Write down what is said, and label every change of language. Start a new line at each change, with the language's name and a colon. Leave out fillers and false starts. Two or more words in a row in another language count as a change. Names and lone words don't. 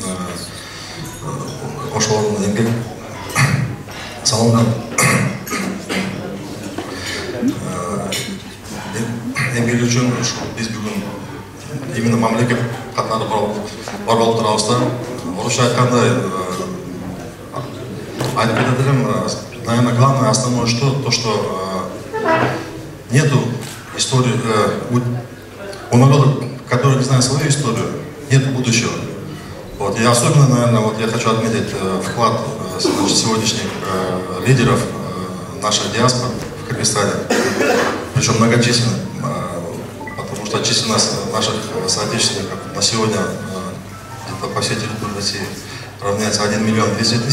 Kyrgyz: ошолордун эмгек салынган эмгеги үчүн биз бүгүн именно мамлекет катары бар болуп турабыз да. Орусча айткандай айтып кетет элем,
Russian: наверное, главное, основное, то, что нету истории, у народа, который не знает свою историю, нет будущего. Вот. И особенно, наверное, вот я хочу отметить вклад сегодняшних лидеров нашей диаспоры в Кыргызстане, причем многочисленных, потому что численность наших соотечественников на сегодня по всей территории России равняется 1 200 000.